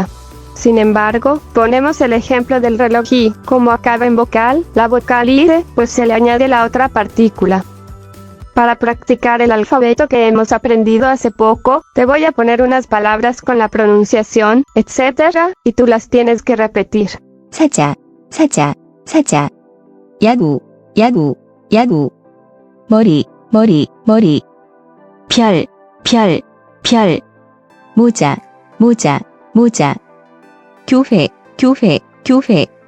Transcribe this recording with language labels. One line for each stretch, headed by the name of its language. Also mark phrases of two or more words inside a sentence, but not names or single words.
Spanish: Sin embargo, ponemos el ejemplo del reloj y, como acaba en vocal, la vocal ide, pues se le añade la otra partícula. Para practicar el alfabeto que hemos aprendido hace poco, te voy a poner unas palabras con la pronunciación, etc., y tú las tienes que repetir.
Korean: 사자, 사자, 사자. 야구, 야구, 야구. 머리, 머리, 머리. 별, 별, 별. 모자, 모자, 모자. 교회, 교회, 교회.